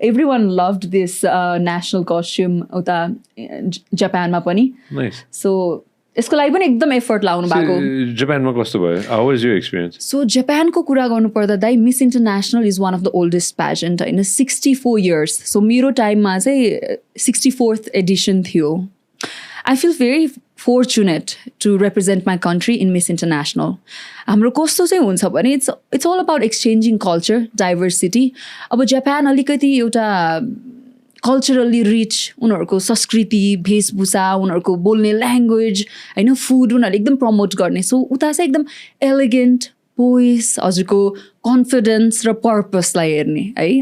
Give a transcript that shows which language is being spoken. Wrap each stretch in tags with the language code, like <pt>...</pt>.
<en>every one loved this national costume</en> <ne>उता जापानमा पनि. सो यसको लागि पनि एकदम एफर्ट लाउनु भएको. जापानमा कस्तो भयो?</ne> <en>How was your experience? So</en> <ne>जापानको कुरा गर्नुपर्दा दाइ</ne> <en>Miss international is one of the oldest pageant होइन, 64 years.</en> <ne>सो मेरो टाइममा चाहिँ 64th एडिसन थियो.</ne> <en>I feel very fortunate to represent my country in Miss International.</en> <ne>हाम्रो कस्तो चाहिँ हुन्छ भने</ne> <en>it's all about exchanging culture, diversity.</en> <ne>अब जापान अलिकति एउटा कल्चरली रिच, उनीहरूको संस्कृति वेशभूषा उनीहरूको बोल्ने ल्याङ्ग्वेज होइन फुड उनीहरूले एकदम प्रमोट गर्ने. सो उता चाहिँ एकदम एलिगेन्ट पोइस हजुरको कन्फिडेन्स र पर्पसलाई हेर्ने है.</ne>